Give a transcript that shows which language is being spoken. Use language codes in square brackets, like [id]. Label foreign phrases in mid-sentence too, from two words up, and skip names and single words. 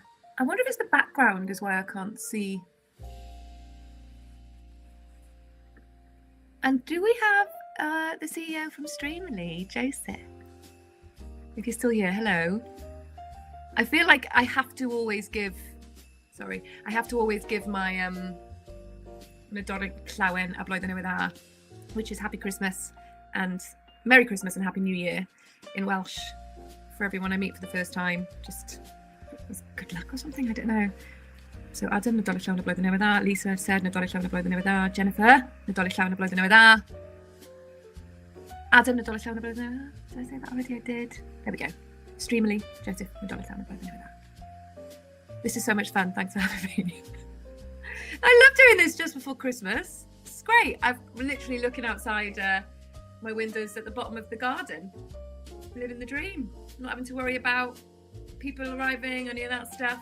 [en] I wonder if it's the background is why I can't see. And do we have the CEO from Streamily, Joseph? If you're still here, hello. I feel like I have to always give my [cy] Nadolig Llawen a blwyddyn newydd dda, [en] which is Happy Christmas and Merry Christmas and Happy New Year in Welsh for everyone I meet for the first time. Just good luck or something, I don't know. So Adam, [cy] Nadolig Llawen a blwyddyn newydd dda. [en] Lisa said [cy] Nadolig Llawen a blwyddyn newydd dda. Jennifer, Nadolig Llawen a blwyddyn newydd dda. Adam, Nadolig Llawen a blwyddyn newydd dda. [en] Did I say that already? I did. There we go. [cy] Streamily, Joseph, Nadolig Llawen a blwyddyn newydd dda. [en] This is so much fun. Thanks for having me. I love doing this just before Christmas. It's great. I'm literally looking outside my windows at the bottom of the garden. Living the dream. Not having to worry about people arriving, any of that stuff.